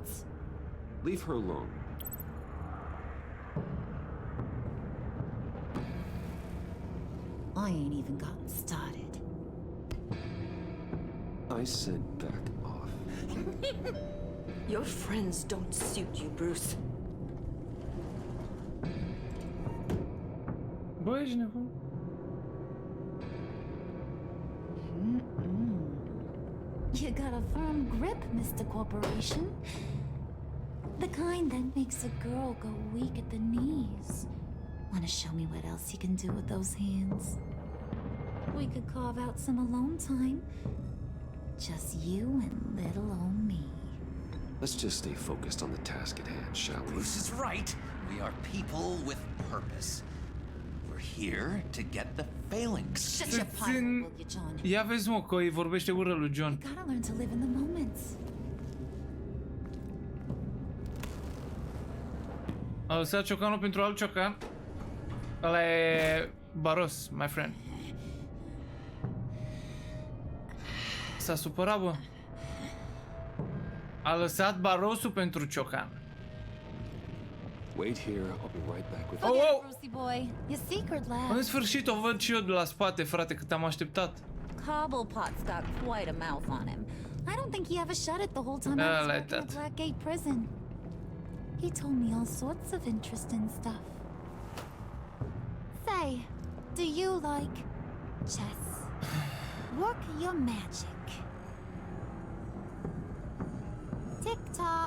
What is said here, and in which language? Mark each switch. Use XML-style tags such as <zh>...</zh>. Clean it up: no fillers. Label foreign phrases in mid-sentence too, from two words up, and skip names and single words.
<en>Leave her alone. I ain't even gotten started. I said back off. Your friends don't suit you, Bruce.</en> <ro>Bă, ești nebun.</ro> <en>You got a firm grip, Mr. Corporation. The kind that makes a girl go weak at the knees. Wanna show me what else you can do with those hands? We could carve out some alone time. Just you and little old me. Let's just stay focused on the task at hand, shall we? Bruce is right. We are people with purpose. We're We're here to get the failings. Shut your pie, will you, John?</en> <ro>Ia vezi, mă, că îi vorbește ură lui John.</ro> <en>You gotta learn to live in the moments.</en> <ro>A lăsat ciocanul pentru alt ciocan. Ăla e Baros,</ro> <en>my friend.</en> <ro>S-a supărat, bă. A lăsat Barosul pentru ciocan.</ro> <en>Wait here, I'll be right back with Oh, oh! Brucey boy, your secret lab.</en> <ro>În sfârșit o văd și eu de la spate, frate, cât am așteptat.</ro> <en>Cobblepot's got quite a mouth on him. I don't think he ever shut it the whole time I was working at Blackgate Prison. He told me all sorts of interesting stuff. Say, do you like chess? Work your magic. Tick-tock.</en>